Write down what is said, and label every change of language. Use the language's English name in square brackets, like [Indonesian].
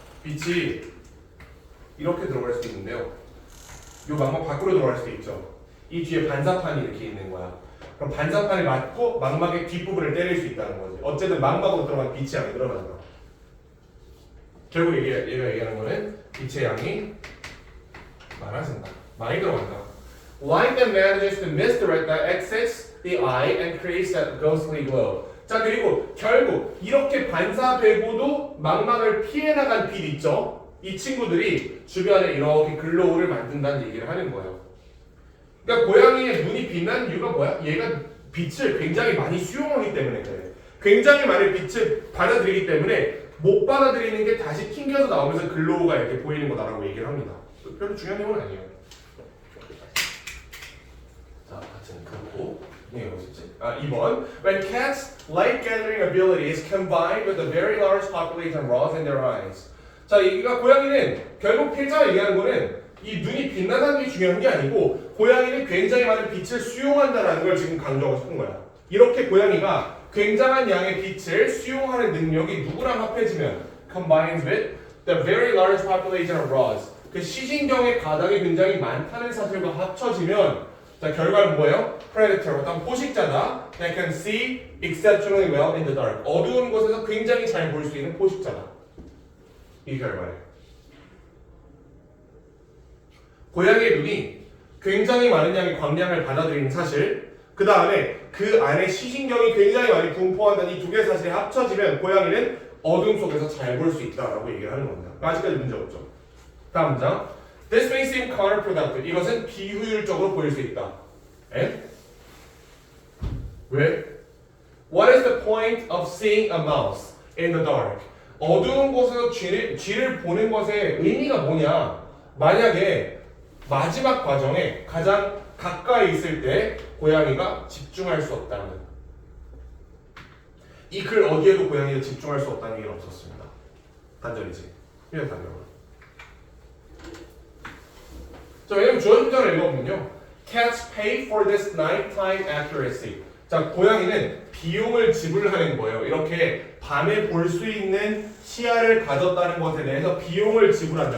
[Korean] 빛이 이렇게 들어갈 수 있는데요. 이 망막 밖으로 들어갈 수도 있죠. 이 뒤에 반사판이 이렇게 있는 거야. 그럼 반사판에 맞고 망막의 뒷부분을 때릴 수 있다는 거지. 어쨌든 망막으로 들어간 빛이 양이 늘어나는 거야. 결국 얘가 얘기하는 거는 빛의 양이 많아진다. 많이 들어간다. [English] Light that manages to miss the retina exits the eye and creates that ghostly glow. [Korean] 자, 그리고 결국 이렇게 반사되고도 망막을 피해 나간 빛 있죠? 이 친구들이 주변에 이렇게 글로우를 만든다는 얘기를 하는 거예요. 그러니까 고양이의 눈이 빛나는 이유가 뭐야? 얘가 빛을 굉장히 많이 수용하기 때문에 그래. 굉장히 많은 빛을 받아들이기 때문에 못 받아들이는 게 다시 튕겨서 나오면서 글로우가 이렇게 보이는 거다라고 얘기를 합니다. 별로 중요한 내용은 아니에요. 자, 같은 그렇고 이게 뭐였지? 2번. [English] When cats' light gathering ability is combined with a very large population of rods in their eyes. [Korean] 자, 이가 고양이는 결국 필자가 얘기하는 거는 이 눈이 빛나다는 게 중요한 게 아니고 고양이는 굉장히 많은 빛을 수용한다는 걸 지금 강조하고 싶은 거야. 이렇게 고양이가 굉장한 양의 빛을 수용하는 능력이 누구랑 합해지면 [English] combines with the very large population of rods. [Korean] 그 시진경의 가닥이 굉장히 많다는 사실과 합쳐지면 자 결과는 뭐예요? Predator, 어떤 포식자다. [English] That can see exceptionally well in the dark. [Korean] 어두운 곳에서 굉장히 잘 볼 수 있는 포식자다. 이 결과예요. 고양이의 눈이 굉장히 많은 양의 광량을 받아들이는 사실, 그 다음에 그 안에 시신경이 굉장히 많이 분포한다는 이 두 개의 사실이 합쳐지면 고양이는 어둠 속에서 잘 볼 수 있다라고 얘기를 하는 겁니다. 아직까지 문제 없죠. 다음 문장. [English] This may seem counterproductive. [Korean] 이것은 비효율적으로 보일 수 있다. 에? 왜? [English] What is the point of seeing a mouse in the dark? [Korean] 어두운 곳에서 쥐를 보는 것의 의미가 뭐냐? 만약에 마지막 과정에 가장 가까이 있을 때 고양이가 집중할 수 없다는 이 글 어디에도 고양이가 집중할 수 없다는 얘기는 없었습니다. 단절이지. 이런 단절은. 자, 왜냐면 주어진 문장을 읽어보면요. [English] Cats pay for this nighttime accuracy. [Korean] 자, 고양이는 비용을 지불하는 거예요. 이렇게 밤에 볼 수 있는 시야를 가졌다는 것에 대해서 비용을 지불한다.